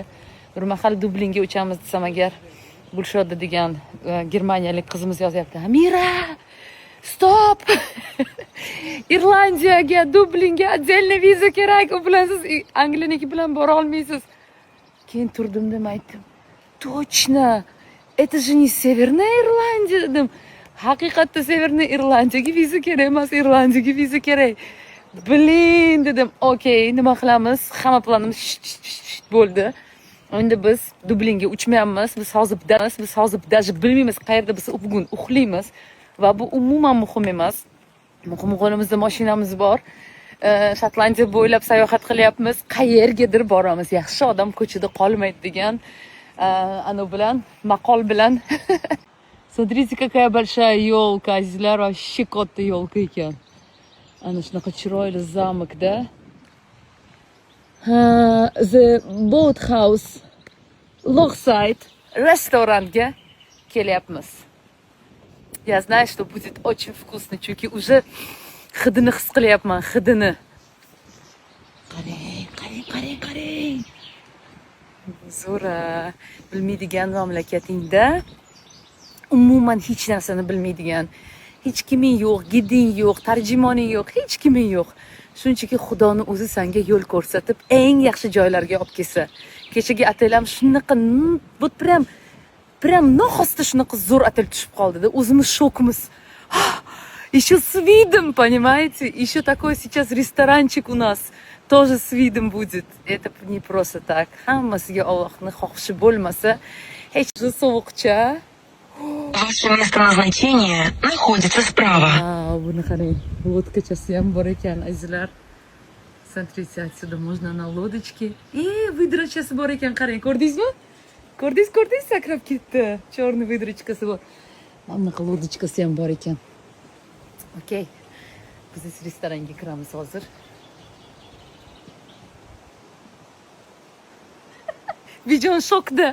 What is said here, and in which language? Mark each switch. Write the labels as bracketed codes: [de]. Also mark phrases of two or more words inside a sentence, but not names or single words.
[uz] Bir mahal Dublinga uchamiz desam agar, Gulshoda degan germaniyalik qizimiz yozyapti. Amira! Stop! Irlandiyaga, Dublinga отдельный viza kerak. U bilan siz Angliyaniki bilan bora olmaysiz. Keyin turdim aytdim. [ru] Точно! Это же не Северная Ирландия, [uz] dedim. Haqiqatda Severniy Irlandiyaga viza kerak emas, Irlandiyaga viza kerak. Blin dedim. Okey, nima qilamiz? Hamma planimiz bo'ldi. Endi biz Dublinga uchmayapmiz. Biz hozir даже bilmaymiz qayerda biz bugun uxlaymiz va bu umuman muhim emas. Muhim qo'limizda mashinamiz bor. Shotlandiya bo'ylab sayohat qilyapmiz. Qayergadir boramiz. Yaxshi odam ko'chada qolmaydi degan anu bilan, maqol bilan. [ru] Смотрите, какая большая елка, [uz] azizlar, вообще katta елка ekan. Ana shunaqa chiroyli zamokda. The Boathouse Lochside restoranga kelyapmiz. [ru] Я знаю, что будет очень вкусно, [uz] chunki уже hidini his qilyapman, hidini. Qarang. Zo'ra, bilmaydigan mamlakatingda umuman hech narsani bilmaydigan, hech kiming yo'q, giding yo'q, tarjimoning yo'q, hech kiming yo'q. Shunchaki Xudoni o'zi senga yo'l ko'rsatib, eng yaxshi joylarga olib kelsa. Kechagi otelam shunaqa, [ru] вот прям [uz] noxosta shunaqa zo'r otel tushib qoldi-da. O'zimiz shokmiz. [ru] Еще с видом, понимаете? Еще такой сейчас ресторанчик у нас тоже с видом будет. Это не просто так. [uz] Hammasiga Allohning xohishi bo'lmasa, hech sovuqcha. [ru] Ваше место назначения находится справа. [uz] Buni qarang. Лодкachasi ham bor ekan, azizlar. [ru] Смотрите, отсюда можно на лодочке. [uz] Выдрочкасы bor ekan, qarang. Ko'rdingizmi? Ko'rdingiz, sakrab ketdi. Черный выдрочкасы bor. Mana bunaqa lodочкасы ham bor ekan. Okey. Biz restoranga kiramiz hozir. Bijon shokda.